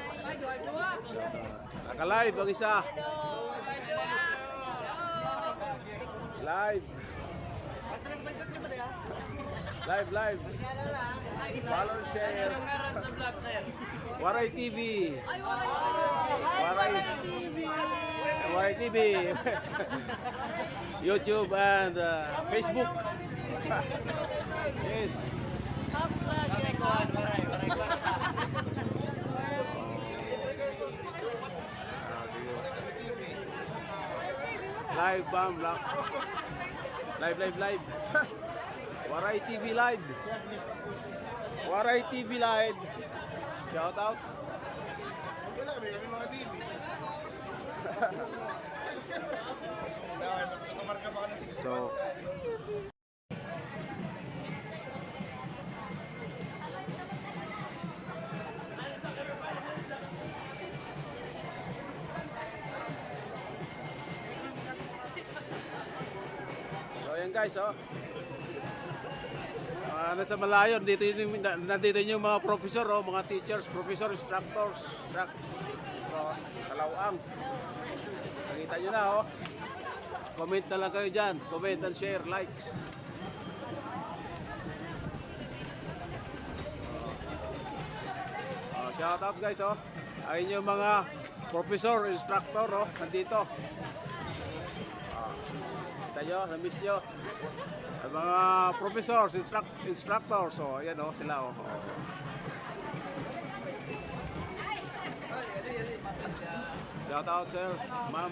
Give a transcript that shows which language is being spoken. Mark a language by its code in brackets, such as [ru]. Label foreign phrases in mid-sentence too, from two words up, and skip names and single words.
[tl] Naka-live ang isa. [en] Live. Live. Follow, share. Waray TV. Waray TV. YouTube and Facebook. Yes. Live, bam, live. Waray TV live. Waray TV live. Shout out. [tl] Wala, may mga TV. Nakamarka ba ka ng 6 So, ayan guys, oh. Nasa malayo, nandito yung mga professor, oh, mga teachers, professor, instructors, kalawang. Nakita nyo na, oh. Comment na lang kayo dyan. [en] Comment and share, likes. Shout out guys, oh. [tl] Ayun yung mga professor, instructor, oh, nandito. Kita nyo, na-miss nyo. Ang mga professors, instructors, oh, ayan, oh, sila, oh. [en] Shout out, sir, ma'am.